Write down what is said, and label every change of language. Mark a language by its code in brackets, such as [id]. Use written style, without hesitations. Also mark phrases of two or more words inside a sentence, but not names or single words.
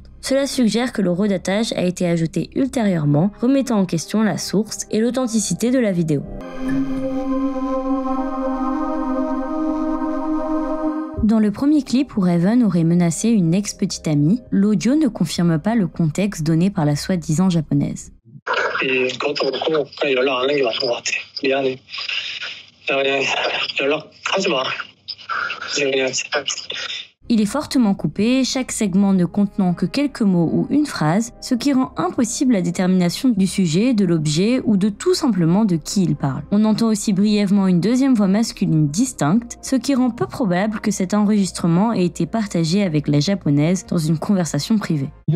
[fr] Cela suggère que le horodatage a été ajouté ultérieurement, remettant en question la source et l'authenticité de la vidéo. Dans le premier clip où Raven aurait menacé une ex-petite amie, l'audio ne confirme pas le contexte donné par la soi-disant japonaise. [ko] 그것도 그렇고 그냥 연락 안 하는 게 맞는 것 같아. 미안해. 그냥 연락하지 마. 그냥 [fr] Il est fortement coupé, chaque segment ne contenant que quelques mots ou une phrase, ce qui rend impossible la détermination du sujet, de l'objet ou de tout simplement de qui il parle. On entend aussi brièvement une deuxième voix masculine distincte, ce qui rend peu probable que cet enregistrement ait été partagé avec la japonaise dans une conversation privée.